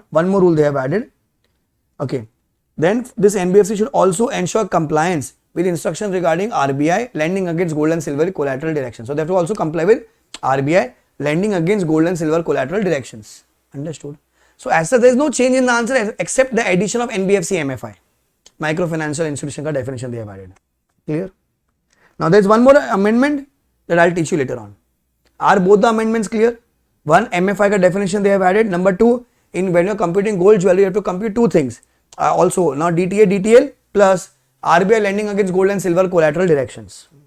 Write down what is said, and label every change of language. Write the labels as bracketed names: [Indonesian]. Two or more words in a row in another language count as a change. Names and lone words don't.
[English] One more rule they have added. Okay, then this NBFC should also ensure compliance with instructions regarding RBI lending against gold and silver collateral direction. So they have to also comply with RBI lending against gold and silver collateral directions. Understood? So as such, there is no change in the answer except the addition of NBFC MFI. Microfinancial institution ka definition they have added. Clear? Now there is one more amendment that I'll teach you later on. Are both the amendments clear? One, MFI ka definition they have added. Number two, in when you're computing gold jewelry, you have to compute two things. Also, now DTA, DTL plus RBI lending against gold and silver collateral directions.